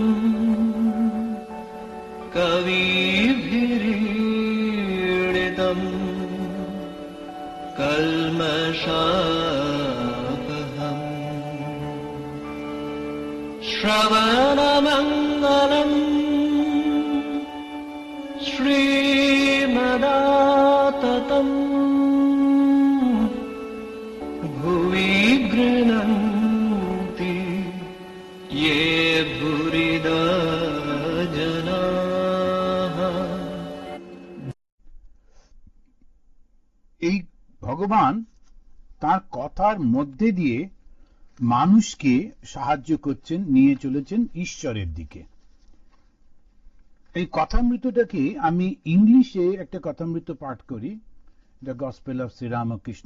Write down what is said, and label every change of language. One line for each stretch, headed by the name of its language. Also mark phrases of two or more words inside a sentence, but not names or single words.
Sanskrit: कविभिरीडितम् कल्मषापहम् श्रवणमङ्गलम् श्रीमदाततम् भुवि गृह्णन्ति ये भूरिदा जनाः।
Bangla: এই ভগবান তার কথার মধ্যে দিয়ে মানুষকে সাহায্য করছেন, নিয়ে চলেছেন ঈশ্বরের দিকে। এই কথামৃতটাকে আমি ইংলিশে একটা কথামৃত পাঠ করি, দ্য গসপেল অফ শ্রীরামকৃষ্ণ।